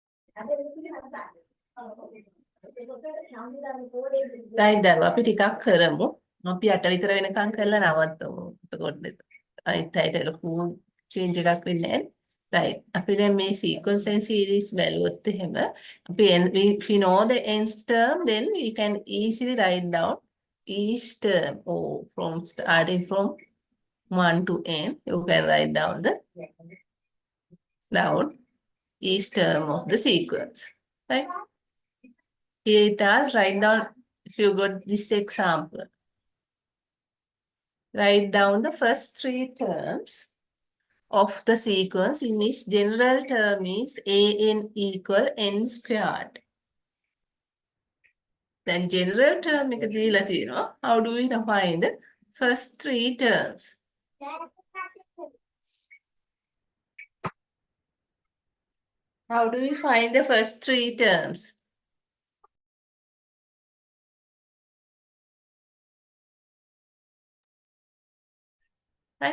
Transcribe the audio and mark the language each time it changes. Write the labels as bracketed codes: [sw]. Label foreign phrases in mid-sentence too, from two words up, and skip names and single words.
[si] right දරුවා අපි ටිකක් කරමු. අපි 8 විතර වෙනකන් කරලා නවත්තමු. එතකොට අනිත් අයට ලොකු change එකක් වෙන්නේ නැහැ. Right. අපි දැන් මේ [en] sequence and series [si] බැලුවොත් එහෙම අපි [en] if we know the nth term then we can easily write down each term or from starting from 1 to n you can write down each term of the sequence. Right. Here it is, write down if you got this example. Write down the first 3 terms of the sequence in which general term is an equal n squared. Then general term [si] එක දීලා තියෙනවා. [en] How do we find the first 3 terms? How do we find the first 3 terms? Right?